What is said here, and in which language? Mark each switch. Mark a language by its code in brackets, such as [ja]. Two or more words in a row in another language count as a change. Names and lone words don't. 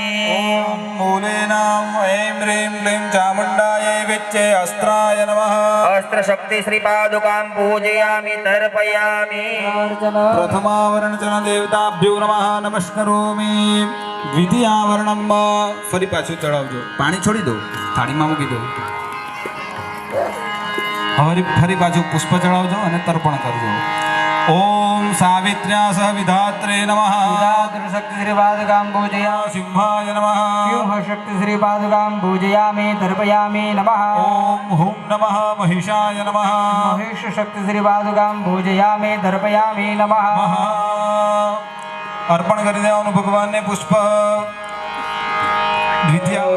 [sa] ॐ मूलेनां ऐं ह्रीं क्लीं चामुण्डायै विच्चे अस्त्राय नमः अस्त्र शक्ति श्रीपादुकां पूजयामि तर्पयामि प्रथमावरणचन देवताभ्यो नमः नमस्करोमि द्वितीयावरणं [gu] ફરી પાછું ચડાવજો પાણી છોડી દો થાળીમાં મૂકી દો હવે ફરી પાછું પુષ્પ ચડાવજો અને તર્પણ કરજો [sa] ઓમ સાવિત્ર્યા સહ વિધાત્રે નમઃ शक्ति श्रीपादुकां पूजयामि સિંહાય નમઃ व्यूह शक्ति श्रीपादुकां पूजयामि तर्पयामि नमः ઓમ હુમ નમઃ મહિષાય નમઃ महेश शक्ति श्रीपादुकां पूजयामि तर्पयामि नमः [gu] અર્પણ કરી દેવાનું ભગવાનને પુષ્પ દ્વિતીય